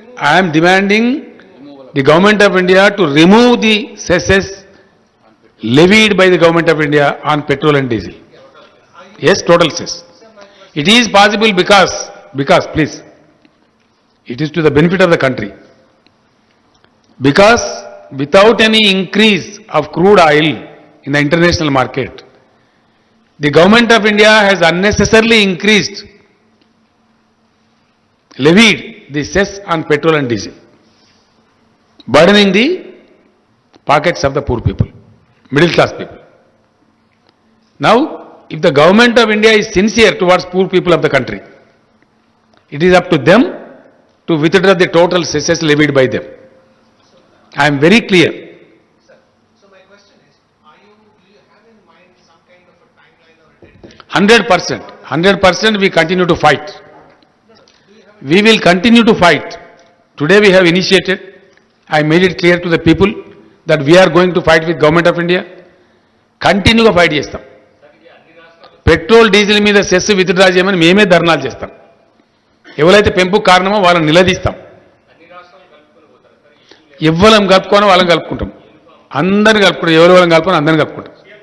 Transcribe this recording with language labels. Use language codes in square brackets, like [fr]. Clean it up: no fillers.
[en] I'm demanding the government of India to remove the cesses levied by the government of India on petrol and diesel. Yes, total cess. It is possible because please, it is to the benefit of the country. Because without any increase of crude oil in the international market, the government of India has unnecessarily levied the cess on petrol and diesel, burdening the pockets of the poor people, middle class people. Now, if the government of India is sincere towards poor people of the country, it is up to them to withdraw the total cesses levied by them. I am very clear. So my question is, do you have in mind some kind of a timeline or a deadline? 100%, we continue to fight. We will continue to fight. Today we have initiated, I made it clear to the people that we are going to fight with government of India. [te] Continue గా fight చేస్తాం. Petrol diesel మీద cess withdraw చేయమని మేమే ధర్నాలు చేస్తాం. ఎవరైతే పెంపుకు కారణమో వాళ్ళని నిలదీస్తాం. ఎవ్వరం కలుపుకోనో వాళ్ళని కలుపుకుంటాం. అందరిని కలుపుకుంటాం. ఎవరు వాళ్ళని కలుపుకొని అందరిని కలుపుకుంటాం.